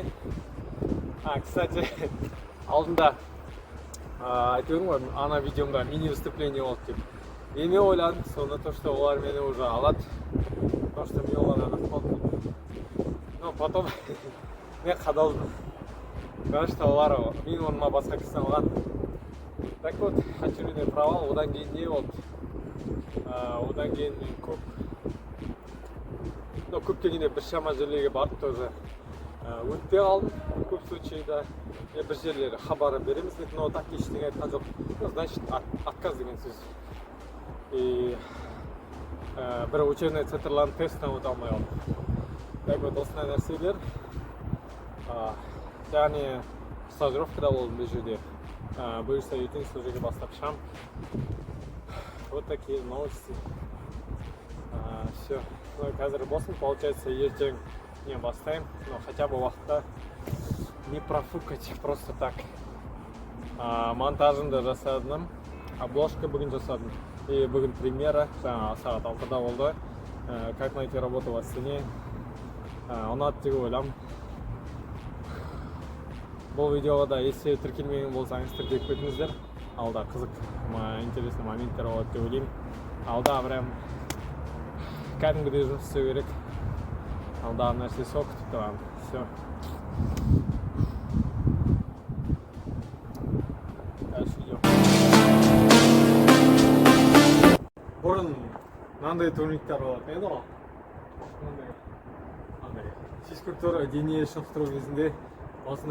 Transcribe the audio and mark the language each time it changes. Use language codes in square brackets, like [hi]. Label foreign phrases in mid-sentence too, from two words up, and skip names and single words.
[kk] Кстати, алдында айтып ғой, ана видеомда [ru] мини выступление [kk] болды деп. Мен ойладым, сонда [ru] то, что [kk] олар мені уже алады. [ru] То, что [kk] мен олардан ақталдым. [ru] Но потом [kk] мен қадалдым. [ru] Потому что [kk] олар мен орныма басқа кісі алған. [ru] Так вот, очередной провал, [kk] одан кейін не болды? Одан кейін көп дегенде бір шама жерлерге барып тоже өтпей қалдым. Көп случайда бір жерлері хабары береміз деді, [ru] но так [kk] ештеңе айтқан жоқ. Значит, отказ деген сөз. И бір учебный центрларын тесттен өте алмай қалдым. [ru] Так вот, [kk] осындай нәрселер. Яғни стажировкада болдым бұл жерде. Бұйырса ертең сол жерге бастап шығам. [ru] Вот такие новости. Все. [kk] Қазір босым, получается, ертең не бастаймын. [ru] Но хотя бы уақытта не профукать, просто так. [kk] Монтажымды жасадым. Обложка бүгін жасадым. И бүгін премьера, сағат 6-да болды. [ru] Как найти работу в Астане. [kk] Ұнады деп ойлам. Бұл видеоға да если тіркелмеген болсаңыз тіркеліп кетіңіздер. Алда қызық, интересный моменттер болады деп ойлаймын. Алда прям кәдімгідей жұмыс істеу керек. Алда нәрсе сол күтіп тұрған. [ru] Все. Дальше идем. [kk] Бұрын мынандай турниктер болатын еді ғой. Физкультура дене шынықтыру кезінде